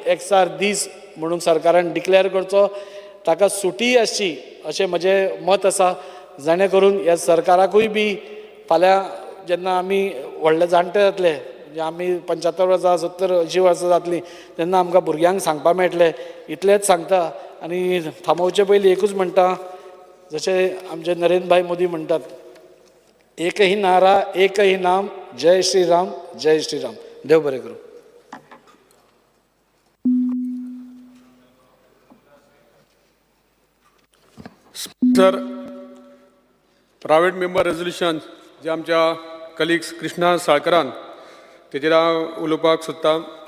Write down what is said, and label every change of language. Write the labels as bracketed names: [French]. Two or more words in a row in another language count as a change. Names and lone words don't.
[Konkani] एकसार दीस म्हणून सरकारान डिक्लेअर करचो ताका सुटी आसची अशें म्हजें मत आसा जेणे करून ह्या सरकाराकूय बी फाल्यां जेन्ना आमी व्हडले जाणटे जातले म्हणजे आमी 75 वर्सां 70 80 वर्सां जातलीं तेन्ना आमकां भुरग्यांक सांगपा मेळटलें इतलेंच सांगता आनी थांबोवचे पयलीं एकूच म्हणटा जशें आमचे नरेंद्र भाई मोदी म्हणटात [Hindi] एक ही नारा एक ही नाम जय श्रीराम जय श्रीराम [Konkani] देव बरें करूं सर [English] private member resolution [Konkani] जे आमच्या कलिग्स कृष्णा साळकरान तेजेर हांव उलोवपाक सोदतां